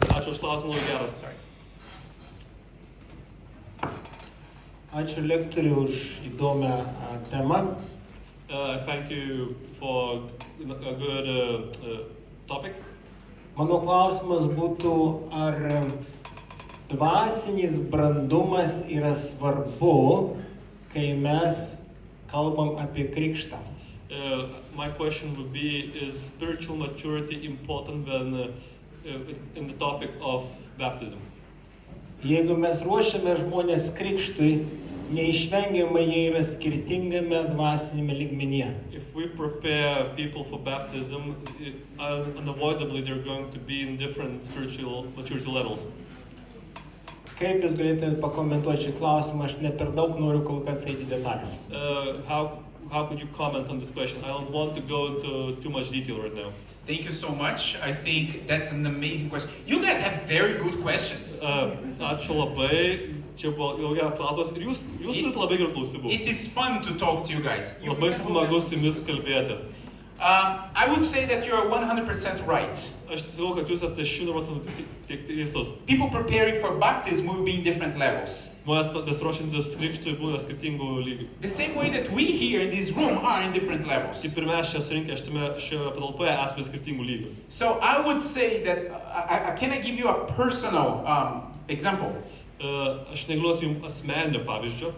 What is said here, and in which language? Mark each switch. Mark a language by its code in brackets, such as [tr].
[lt] Ačiū už klausimą, labai geras. [en] Sorry. [lt] Ačiū lektoriui už įdomią temą. [en] Thank you for a good topic. [lt] Mano klausimas būtų, ar dvasinis brandumas yra svarbu, kai mes kalbam apie krikštą? [en] My question would be, is spiritual maturity important when in the topic of baptism? [lt] Jeigu mes ruošiame žmonės krikštui, neišvengiamai jie yra skirtingame dvasinėme lygmenyje. [en] If we prepare people for baptism, unavoidably they're going to be in different spiritual maturity levels. [lt] Kaip jūs galėtumėte pakomentuoti šį klausimą, aš ne per daug noriu kol kas eiti detalės. [en] How could you comment on this question? I don't want to go into too much detail right now. Thank you so much. I think that's an amazing question. You guys have very good questions. [lt] Ačiū labai. Čia buvo ilgas klausimas ir jūs turite labai gerų klausimų. [en] It is fun to talk to you guys. [lt] Labai smagu su jumis kalbėti. [en] I would say that you are 100% right. [lt] Aš tiesiog, kad jūs esate 100% teisus. [en] People preparing for baptism will be in different levels. [lt] Žmonės besiruošiantis krikštui būna skirtingų lygių. [en] The same way that we here in this room are in different levels. [lt] Kaip ir mes čia surinkę šioje patalpoje esame skirtingų lygių. [en] So I would say that, can I give you a personal example? [lt] Aš negaliu jums asmeninio pavyzdžio.